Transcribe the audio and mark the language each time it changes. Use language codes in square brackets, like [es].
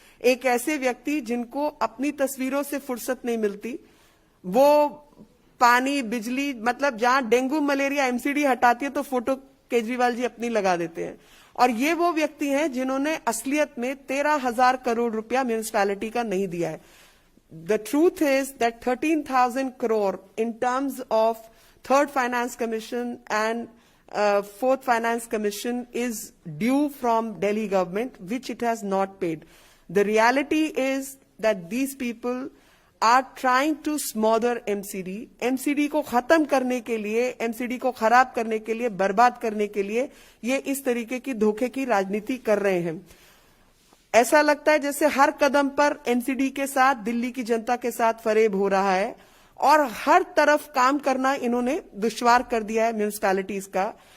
[hi] एक ऐसे व्यक्ति जिनको अपनी तस्वीरों से फुर्सत नहीं मिलती, वो पानी, बिजली, मतलब जहां डेंगू मलेरिया एमसीडी हटाती है तो फोटो केजरीवाल जी अपनी लगा देते हैं। और ये वो व्यक्ति हैं जिन्होंने असलियत में 13,000 करोड़ रुपया म्यूनिसिपैलिटी का नहीं दिया है। [en] the truth is that 13,000 crore in terms of third finance commission and fourth finance commission is due from Delhi government, which it has not paid. The reality is that these people are trying to smother MCD. [hi] MCD को खत्म करने के लिए, MCD को खराब करने के लिए, बर्बाद करने के लिए ये इस तरीके की धोखे की राजनीति कर रहे हैं। ऐसा लगता है जैसे हर कदम पर MCD के साथ, दिल्ली की जनता के साथ फरेब हो रहा है और हर तरफ काम करना इन्होंने दुश्वार कर दिया है म्यूनिसिपैलिटीज का।